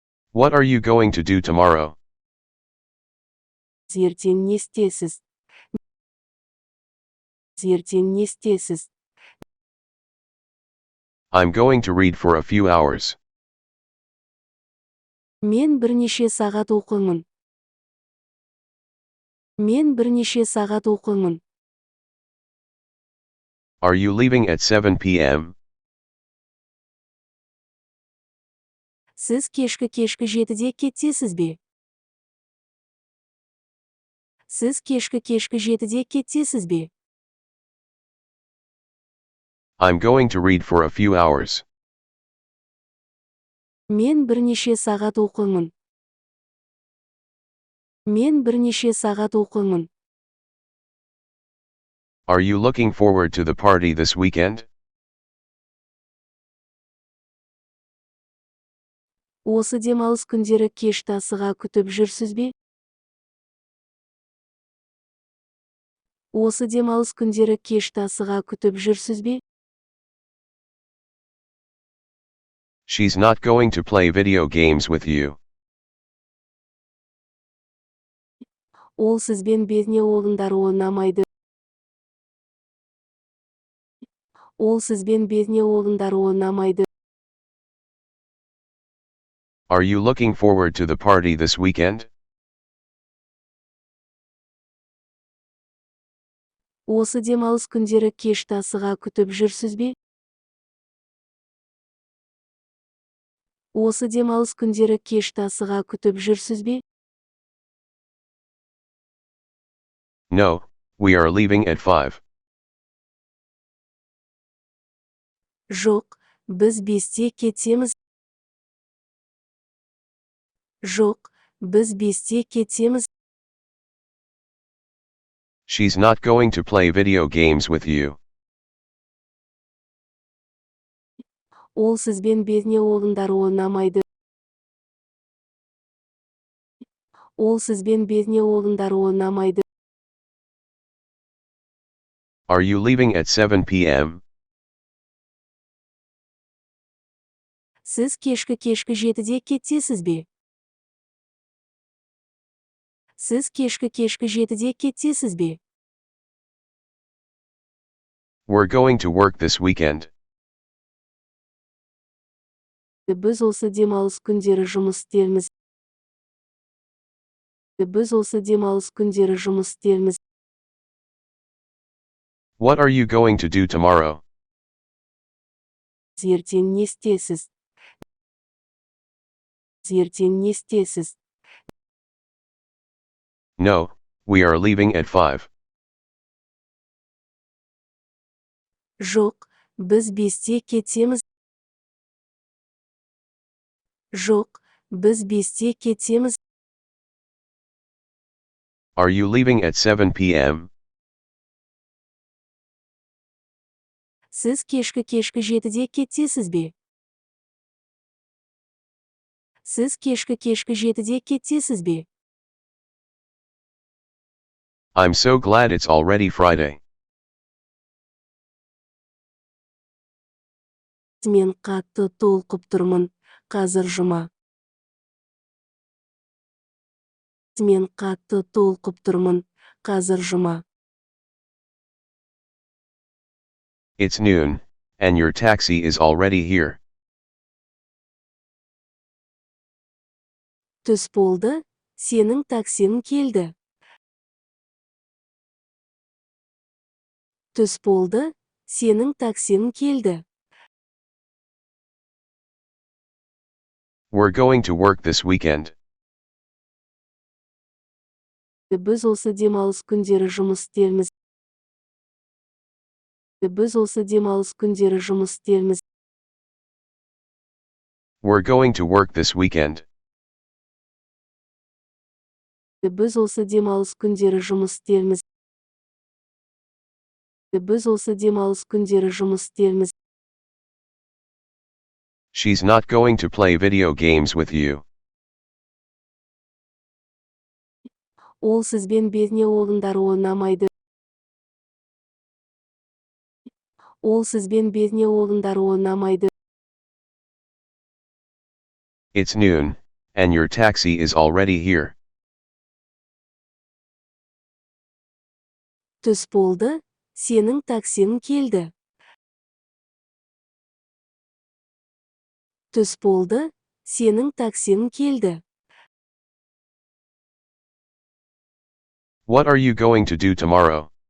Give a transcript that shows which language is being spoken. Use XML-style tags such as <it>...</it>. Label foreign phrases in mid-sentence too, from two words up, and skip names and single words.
<en>What are you going to do tomorrow?</en> <kk>Ертең не істейсіз? Ертең не істейсіз?</kk> <en>I'm going to read for a few hours.</en> <kk>Мен бірнеше сағат оқимын. Мен бірнеше сағат оқимын.</kk> <en>Are you leaving at 7 p.m.?</en> <kk>Сіз кешкі 7-де кетесіз бе? Сіз кешкі 7-де кетесіз бе?</kk> <en>I'm going to read for a few hours.</en> <kk>Мен бірнеше сағат оқимын. Мен бірнеше сағат оқимын.</kk> <en>Are you looking forward to the party this weekend?</en> <kk>Осы демалыс күндері кешті асыға күтіп жүрсіз бе? Осы демалыс күндері кешті асыға күтіп жүрсіз бе?</kk> <en>She's not going to play video games with you.</en> <kk>Ол сізбен бейне ойындар ойнамайды. Ол сізбен бейне ойындар ойнамайды.</kk> <en>Are you looking forward to the party this weekend?</en> <kk>Осы демалыс күндері кешті асыға күтіп жүрсіз бе? Осы демалыс күндері кешті асыға күтіп жүрсіз бе?</kk> <en>No, we are leaving at 5.</en> <kk>Жоқ, біз 5-те кетеміз. Жоқ, біз 5-те кетеміз.</kk> <en>She's not going to play video games with you.</en> <kk>Ол сізбен бейне ойындар ойнамайды. Ол сізбен бейне ойындар ойнамайды.</kk> <en>Are you leaving at 7 p.m.?</en> <kk>Сіз кешкі 7-де кетесіз бе? Сіз кешкі 7-де кетесіз бе?</kk> <en>We're going to work this weekend.</en> <kk>Біз осы демалыс күндері жұмыс істейміз. Біз осы демалыс күндері жұмыс істейміз.</kk> <en>What are you going to do tomorrow?</en> <kk>Ертең не істейсіз? Ертең не істейсіз?</kk> <en>No, we are leaving at 5.</en> <kk>Жоқ, біз 5-те кетеміз. Жоқ, біз 5-те кетеміз.</kk> <en>Are you leaving at 7 p.m.?</en> <kk>Сіз кешкі 7-де кетесіз бе? Сіз кешкі 7-де кетесіз бе?</kk> <en>I'm so glad it's already Friday.</en> <kk>Мен қатты толқып тұрмын, қазір жұма. Мен қатты толқып тұрмын, қазір жұма.</kk> <en>It's noon, and your taxi is already here.</en> <kk>Түс болды, сенің таксиң келді. Түс болды, сенің таксиң келді.</kk> <en>We're going to work this weekend.</en> <kk>Біз осы демалыс күндері жұмыс істейміз. Біз осы демалыс күндері жұмыс істейміз.</kk> <en>We're going to work this weekend.</en> <kk>Біз осы демалыс күндері жұмыс істейміз. Біз осы демалыс күндері жұмыс істейміз.</kk> <en>She's not going to play video games with you.</en> <kk>Ол сізбен бейне ойындар ойнамайды. Ол сізбен бейне ойындар ойнамайды.</kk> <en>It's noon, and your taxi is already here.</en> <kk>Түс болды, сенің таксиң келді. Түс болды, сенің таксиң келді.</kk> <en>What are you going to do tomorrow?</en>